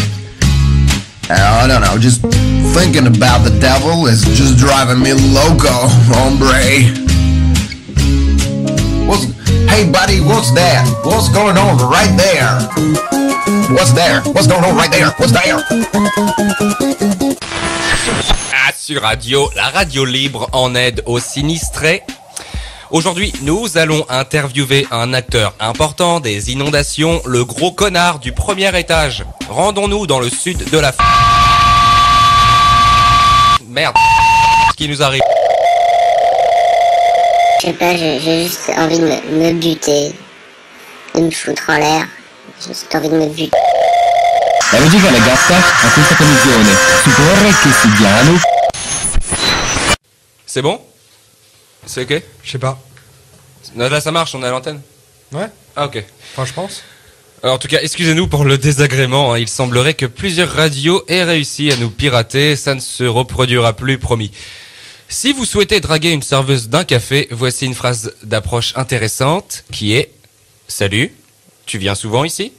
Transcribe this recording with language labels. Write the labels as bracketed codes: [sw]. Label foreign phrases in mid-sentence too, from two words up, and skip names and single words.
[en] I don't know, just thinking about the devil is just driving me [es] loco, hombre. [en] Hey buddy, what's that? What's going on right there? What's there? What's going on right there? What's there? [fr] Sur Radio, la radio libre en aide aux sinistrés. Aujourd'hui, nous allons interviewer un acteur important des inondations, le gros connard du premier étage. Rendons-nous dans le sud de la... Merde. Ce qui nous arrive. Je sais pas, j'ai juste envie de me buter, de me foutre en l'air. J'ai juste envie de me buter. [it] La musica legata a questa canzone. Supporre che si diano. [fr] C'est bon? C'est ok? Je sais pas. Là, ça marche, on est à l'antenne? Ouais. Ah, ok. Enfin, je pense. En tout cas, excusez-nous pour le désagrément. Il semblerait que plusieurs radios aient réussi à nous pirater. Ça ne se reproduira plus, promis. Si vous souhaitez draguer une serveuse d'un café, voici une phrase d'approche intéressante qui est « Salut, tu viens souvent ici ?»